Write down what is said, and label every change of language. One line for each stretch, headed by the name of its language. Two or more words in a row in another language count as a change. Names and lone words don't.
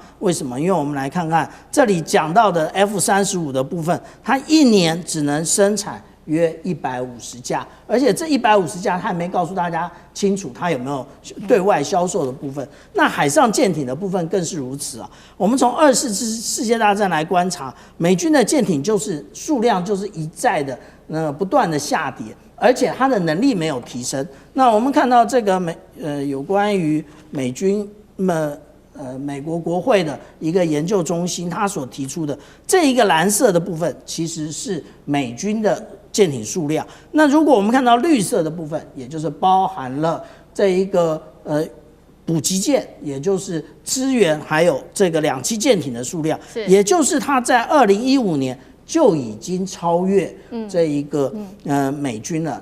Chinese: 為什麼？因為我們來看看這裡講到的 F-35的部分，它一年只能生產約150架，而且這150架他還沒告訴大家清楚它有沒有對外銷售的部分。那海上艦艇的部分更是如此啊。我們從2次世界大戰來觀察，美軍的艦艇就是數量就是一再的不斷的下跌，而且它的能力沒有提升。那我們看到這個有關於美軍美國國會的一個研究中心，他所提出的這一個藍色的部分，其實是美軍的艦艇數量。那如果我們看到綠色的部分，也就是包含了這一個補給艦，也就是支援還有這個兩棲艦艇的數量，也就是它在2015年就已經超越這一個美軍了。